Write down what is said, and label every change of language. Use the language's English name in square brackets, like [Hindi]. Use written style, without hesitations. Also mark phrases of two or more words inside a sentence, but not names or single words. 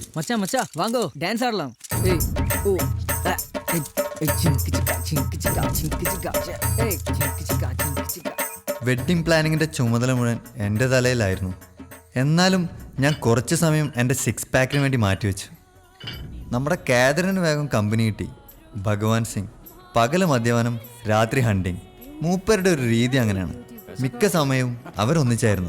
[Tamil] மச்சான் மச்சான் வாங்கோ டான்ஸ் ஆடலாம் ஏய் ஓ சிங்கிச்சிக்கா சிங்கிச்சிக்கா சிங்கிச்சிக்கா ஏய் சிங்கிச்சிக்கா சிங்கிச்சிக்கா [English] wedding planningിൻ്റെ [Malayalam] ചുമതല മുഴുവൻ എൻ്റെ തലയിലായിരുന്നു. എന്നാലും ഞാൻ കുറച്ച് സമയം എൻ്റെ 6 പാക്കിന് വേണ്ടി മാറ്റിവെച്ചു. നമ്മുടെ കാതറിന് വേഗം കമ്പനി കിട്ടി. ഭഗവാൻ സിംഗ് പകല് മദ്യപാനം, രാത്രി ഹണ്ടിങ്. മൂപ്പരുടെ ഒരു രീതി അങ്ങനെയാണ്. മിക്ക സമയവും അവരൊന്നിച്ചായിരുന്നു.